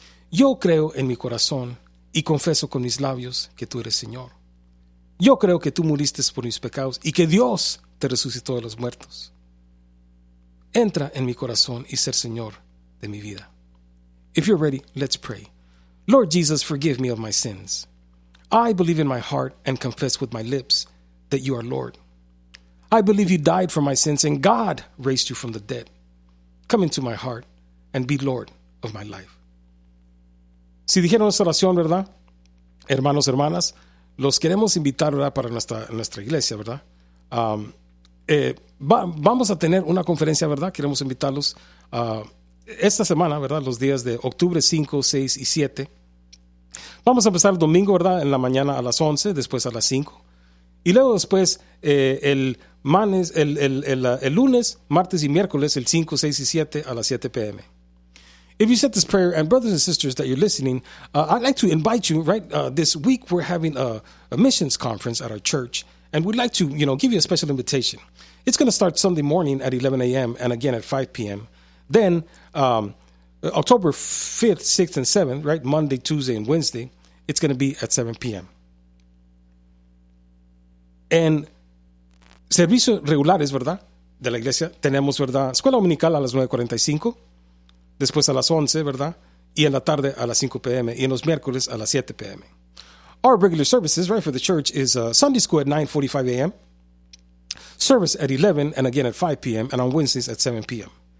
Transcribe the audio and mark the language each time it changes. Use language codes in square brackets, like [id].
[es] Yo creo en mi corazón y confieso con mis labios que tú eres Señor. Yo creo que tú muriste por mis pecados y que Dios te resucitó de los muertos. Entra en mi corazón y ser Señor de mi vida. [en] If you're ready, let's pray. Lord Jesus, forgive me of my sins. I believe in my heart and confess with my lips that you are Lord. I believe you died for my sins and God raised you from the dead. Come into my heart and be Lord of my life. [es] Si dijeron esta oración, ¿verdad? Hermanos, hermanas, los queremos invitar, ¿verdad? Para nuestra iglesia, ¿verdad? Vamos a tener una conferencia, ¿verdad? Queremos invitarlos a... esta semana, ¿verdad? Los días de octubre 5, 6 y 7. Vamos a empezar el domingo, ¿verdad? En la mañana a las 11, después a las 5. Y luego después el lunes, martes y miércoles, el 5, 6 y 7 a las 7 p.m. [en] If you said this prayer, and brothers and sisters that you're listening, I'd like to invite you, right? This week we're having a missions conference at our church. And we'd like to, you know, give you a special invitation. It's going to start Sunday morning at 11 a.m. and again at 5 p.m. Then, October 5th, 6th, and 7th, right, Monday, Tuesday, and Wednesday, it's going to be at 7 p.m. [es] En servicios regulares, ¿verdad?, de la iglesia, tenemos, ¿verdad?, escuela dominical a las 9:45, después a las 11, ¿verdad?, y en la tarde a las 5 p.m., y en los miércoles a las 7 p.m. [en] Our regular services, right, for the church is Sunday school at 9:45 a.m., service at 11, and again at 5 p.m., and on Wednesdays at 7 p.m.